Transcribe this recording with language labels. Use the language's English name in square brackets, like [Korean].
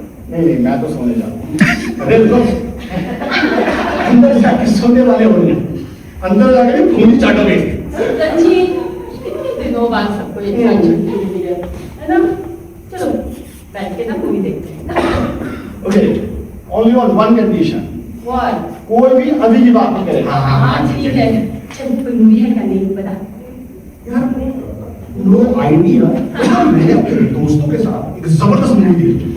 [Hindi] नहीं मैं तो सोने जाता हूँ। अरे तो अंदर जाके सोने वाले होंगे, अंदर जाके फोन ही चाटोगे। सच्ची कितने दिनों बाद सबको एक साथ छुट्टी मिली है ना? चलो बैठ के ना मूवी देखते हैं। [English] Okay, only on one condition. What? [Hindi] कोई भी अभी की बात नहीं करेगा। हाँ ठीक है, चल कोई मूवी है क्या नहीं बता। यार [English] no idea, [Hindi] मैंने अपने दोस्तों के साथ एक जबरदस्त मूवी देखी,